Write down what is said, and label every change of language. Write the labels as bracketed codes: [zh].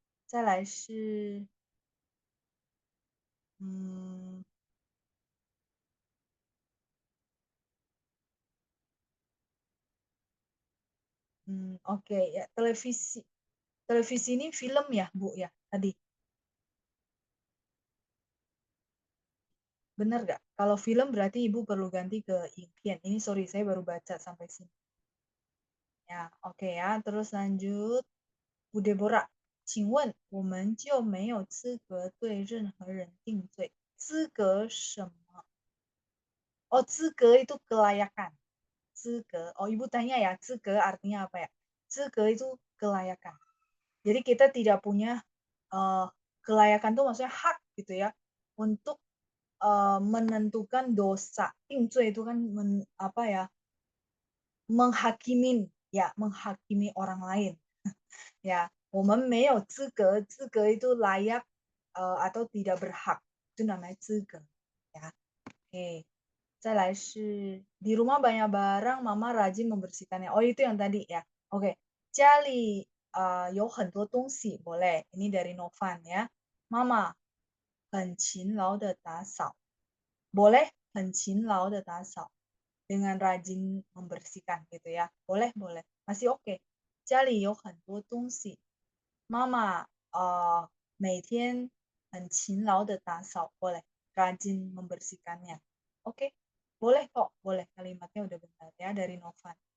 [zh] 再来是嗯 [id] oke ya, televisi. Televisi ini film ya, Bu, ya, tadi? Bener nggak? Kalau film berarti Ibu perlu ganti ke Ingkian. Ini sorry, saya baru baca sampai sini. Ya, oke ya. Terus lanjut. [zh] Bu Deborah, 请问我们就没有资格对任何人定罪？资格什么？ [id] Oh, 资格 itu kelayakan. [zh] 资格. [id] Oh, Ibu tanya ya, 资格 artinya apa ya? 资格 itu kelayakan. Jadi kita tidak punya kelayakan itu maksudnya hak gitu ya untuk menentukan dosa. 定罪 itu kan apa ya? Menghakimin ya, menghakimi orang lain. Ya, [zh] 我们没有资格， [id] 资格 itu layak atau tidak berhak. Itu namanya 资格 ya. Oke. [zh] 再来是 [id] di rumah banyak barang, mama rajin membersihkannya. Oh, itu yang tadi ya. Oke. [zh] 家里有很多东西 boleh. [id] Ini dari Novan ya. [zh] Mama 很勤劳的打扫 boleh 很勤劳的打扫 [id] dengan rajin membersihkan gitu ya. Boleh, boleh. Masih oke. [zh] 家里有很多东西 Mama 每天很勤劳的打扫 boleh. [id] Rajin membersihkannya. Oke. Boleh kok, boleh. Kalimatnya udah benar ya dari Novan.